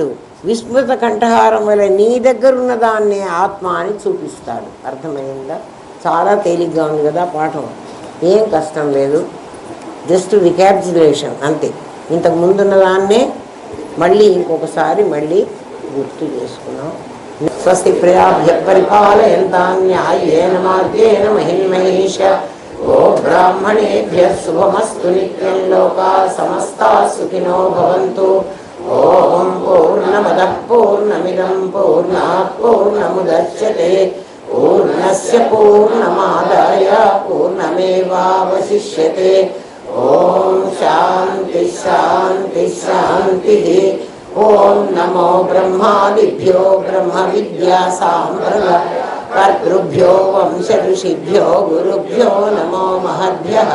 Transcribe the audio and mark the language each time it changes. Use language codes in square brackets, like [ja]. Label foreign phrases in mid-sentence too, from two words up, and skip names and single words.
[te] విస్మృత కంఠహారం వల్ల నీ దగ్గరున్న దాన్నే ఆత్మ అని చూపిస్తాడు. అర్థమైందా? చాలా తేలిగ్గా ఉంది కదా పాఠం, ఏం కష్టం లేదు. [en] just recapitulation [te] అంతే. ఇంతకు ముందున్న దాన్నే మళ్ళీ ఇంకొకసారి మళ్ళీ గుర్తు చేసుకున్నాం. [sa] స్వస్తి ప్రజాభ్య పరిపాలయంతాం న్యాయేన మార్గేణ మహిమహేష. ఓ బ్రాహ్మణేభ్య శుభమస్తు నిత్యం. లోకా సమస్తా సుఖినో భవంతు. ఓం పూర్ణమదః పూర్ణమిదం పూర్ణాత్ పూర్ణముదచ్యతే. పూర్ణస్య పూర్ణమాదాయ పూర్ణమేవావశిష్యతే. ఓం శాంతి శాంతి శాంతి. ఓం నమో బ్రహ్మాదిభ్యో బ్రహ్మ విద్యా సాంప్రదాయ కర్తృభ్యో వంశ ఋషిభ్యో గురుభ్యో నమో మహద్భ్యః.